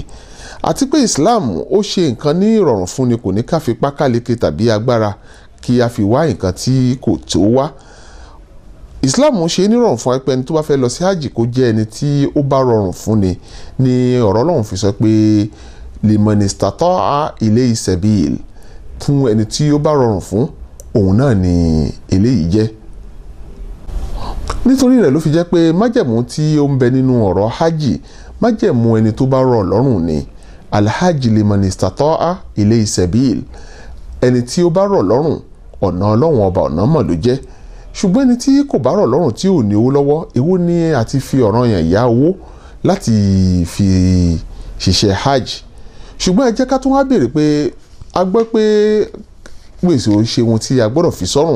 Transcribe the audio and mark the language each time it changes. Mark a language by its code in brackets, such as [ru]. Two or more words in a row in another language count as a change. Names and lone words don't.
[yo] Àti pé Islam ó ṣe nǹkan ní ìrọ̀rùn fún ni, kò ní ká fi pákáleke tàbí agbára kí a fi wá nǹkan tí kò tó wá. Islam ṣe nírọ̀rùn fún ẹpẹ́ ẹni tó bá fẹ́ lọ sí Haji kó jẹ́ ẹni tí ó bá rọrùn fún ni ọ̀rọ̀ Ọlọ́run fi sọ pé [ar] لمن استطاع إليه سبيل, [yo] fún ẹni tí ó bá rọrùn fún, òun náà ni eléyìí jẹ́. Nítorí rẹ̀ ló fi jẹ́ pé májẹ̀mú tí ó ń bẹ nínú ọ̀rọ̀ Haji, májẹ̀mú ẹni tó bá rọ̀ lọ́rùn ni. [ar] الحج لمن استطاع إليه سبيل, [yo] ẹni tí ó bá rọ̀ lọ́rùn ọ̀nà ọlọ́run ọba ọ̀nà mọ̀ ló jẹ́. Ṣùgbọ́n ẹni tí kò bá rọ̀ lọ́rùn tí ò ní owó lọ́wọ́, èwo ni àti fi ọ̀ranyàn yá owó láti fi ṣiṣẹ́ hajj. Ṣùgbọ́n ẹ jẹ́ ká tún wá béèrè pé a gbọ́ pé gbèsè ò ṣe ohun tí a gbọ́dọ̀ fi sọ́rùn.